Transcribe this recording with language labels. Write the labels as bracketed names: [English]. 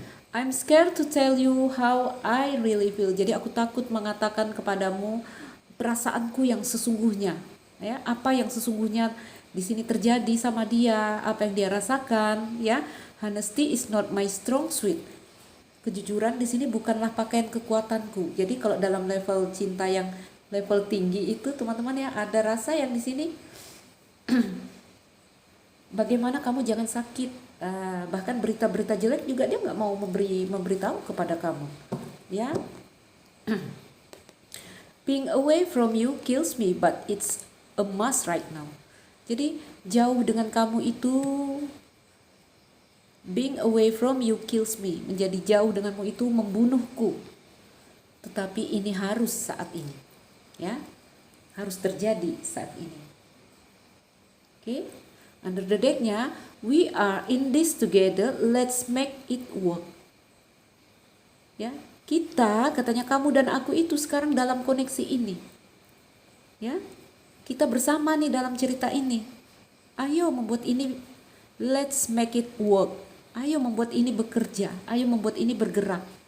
[English] I'm scared to tell you how I really feel. [Indonesian] Jadi aku takut mengatakan kepadamu perasaanku yang sesungguhnya, ya, apa yang sesungguhnya di sini terjadi sama dia, apa yang dia rasakan, ya. [English] Honesty is not my strong suit. [Indonesian] Kejujuran di sini bukanlah pakaian kekuatanku. Jadi kalau dalam level cinta yang level tinggi itu teman-teman ya, ada rasa yang di sini bagaimana kamu jangan sakit. Bahkan berita-berita jelek juga dia nggak mau memberitahu kepada kamu, ya. [English] Being away from you kills me, but it's a must right now. [Indonesian] Jadi jauh dengan kamu itu, [English] being away from you kills me, [Indonesian] menjadi jauh denganmu itu membunuhku. Tetapi ini harus saat ini, ya, harus terjadi saat ini. [English] Oke, under the deck-nya, we are in this together, let's make it work. [Indonesian] Ya, kita, katanya kamu dan aku itu sekarang dalam koneksi ini, ya. Kita bersama nih dalam cerita ini. Ayo membuat ini, [English] let's make it work. [Indonesian] Ayo membuat ini bekerja, ayo membuat ini bergerak.